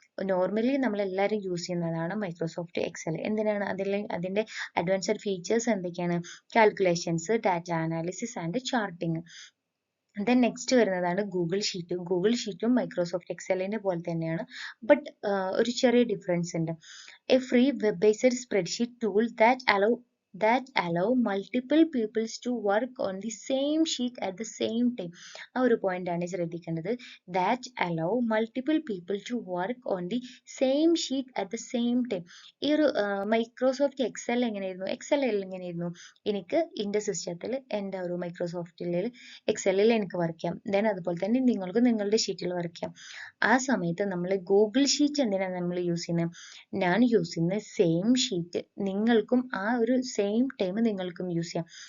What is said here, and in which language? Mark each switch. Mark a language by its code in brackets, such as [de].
[ml] Normally നമ്മൾ എല്ലാവരും use ചെയ്യുന്നതാണ് മൈക്രോസോഫ്റ്റ് എക്സൽ. എന്തിനാണ്? അതിന്റെ അഡ്വാൻസ്ഡ് ഫീച്ചേഴ്സ് എന്തൊക്കെയാണ്? Calculations, data analysis and charting. Then next വരുന്നതാണ് ഗൂഗിൾ ഷീറ്റ്. ഗൂഗിൾ ഷീറ്റും മൈക്രോസോഫ്റ്റ് എക്സലിന്റെ പോലെ തന്നെയാണ്, ബട്ട് ഒരു ചെറിയ ഡിഫറൻസ് ഉണ്ട്. [en] A free web based spreadsheet tool that allow multiple peoples to work on the same sheet at the same time. [ml] ആ ഒരു point ആണ് ശ്രദ്ധിക്കേണ്ടത്. [en] that allow multiple people to work on the same sheet at the same time. [ml] ഈ ഒരു Microsoft Excel എങ്ങനെയായിരുന്നു? എങ്ങനെയായിരുന്നു? എനിക്ക് എൻ്റെ സിസ്റ്റത്തിൽ, എൻ്റെ ഒരു മൈക്രോസോഫ്റ്റിൽ എക്സലിൽ എനിക്ക് വർക്ക് ചെയ്യാം. ദെൻ അതുപോലെ തന്നെ നിങ്ങൾക്ക് നിങ്ങളുടെ ഷീറ്റിൽ വർക്ക് ചെയ്യാം. ആ സമയത്ത് നമ്മൾ ഗൂഗിൾ ഷീറ്റ് എന്തിനാണ് നമ്മൾ യൂസ് ചെയ്യുന്നത്? ഞാൻ യൂസ് ചെയ്യുന്ന സെയിം ഷീറ്റ് നിങ്ങൾക്കും ആ ഒരു സെയിം ടൈം നിങ്ങൾക്കും യൂസ് ചെയ്യാം.